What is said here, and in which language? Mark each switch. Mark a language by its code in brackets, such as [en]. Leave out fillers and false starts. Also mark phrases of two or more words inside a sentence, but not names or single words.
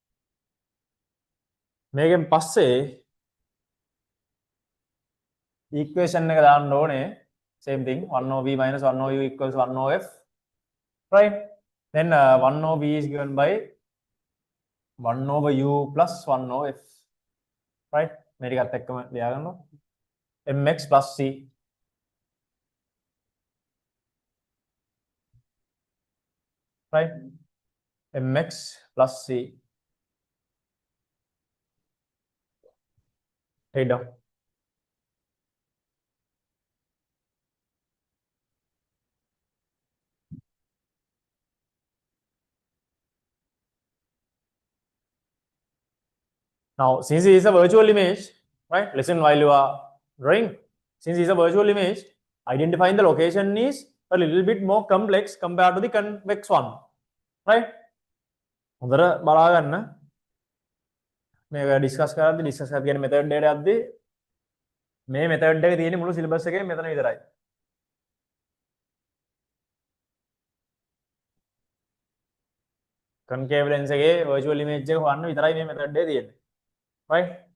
[si] මේකෙන් පස්සේ equation එක දාන්න ඕනේ. [en] Same thing. 1/v minus 1/u equals 1/f. Right? Then 1/v is given by 1/u plus 1/f. Right? [si] මේ ටිකත් එක්කම ලියාගන්නවා. [en] mx plus c. Right? mx plus c. Take down. Now, since it is a virtual image, right? Listen while you are drawing. Since it is a virtual image, identifying the location is a little bit more complex compared to the convex one, right? [si] හොඳට බලා ගන්න. මේක ඩිස්කස් කරද්දී මෙතඩ් එකට යද්දී මේ මෙතඩ් එක තියෙන්නේ මුළු සිලබස් එකේ මෙතන විතරයි. [en] concave lens [si] එකේ [en] virtual image [si] එක හොයන්න විතරයි මේ මෙතඩ් එක තියෙන්නේ. [en] Right?